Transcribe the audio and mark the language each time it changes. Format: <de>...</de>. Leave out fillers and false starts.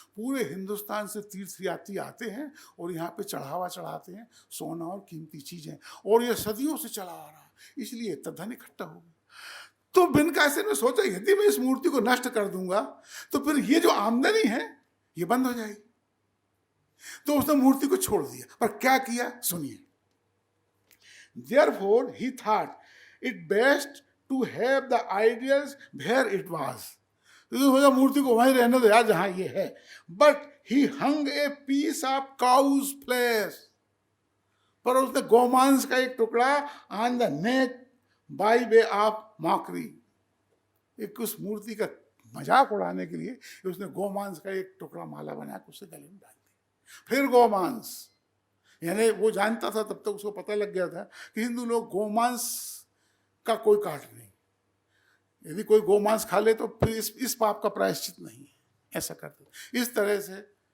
<hi>पूरे हिंदुस्तान से तीर्थयात्री आते हैं और यहाँ पे चढ़ावा चढ़ाते हैं, सोना और कीमती चीजें, और ये सदियों से चला आ रहा, इसलिए इतना धन इकट्ठा हो गया। तो बिन कासिम ने सोचा यदि मैं इस मूर्ति को नष्ट कर दूंगा तो फिर ये जो आमदनी है ये बंद हो जाएगी। तो उसने मूर्ति को छोड़ दिया। पर क्या किया सुनिए।</hi> <en>Therefore he thought it best to have the ideals where it was.</en> <hi>तो मूर्ति को वहीं रहने दो यार जहां ये है।</hi> <en>But he hung a piece of cow's flesh.</en> <hi>पर उसने गोमांस का एक टुकड़ा on the neck by way of mockery. एक उस मूर्ति का मजाक उड़ाने के लिए उसने गोमांस का एक टुकड़ा माला बना के उससे गले में डाल दिया। फिर गोमांस, यानी वो जानता था, तब तक उसको पता लग गया था कि हिंदू लोग गोमांस का कोई काट नहीं, यदि कोई गोमांस खा ले तो फिर इस पाप का प्रायश्चित नहीं है, ऐसा करते इस तरह से।</hi>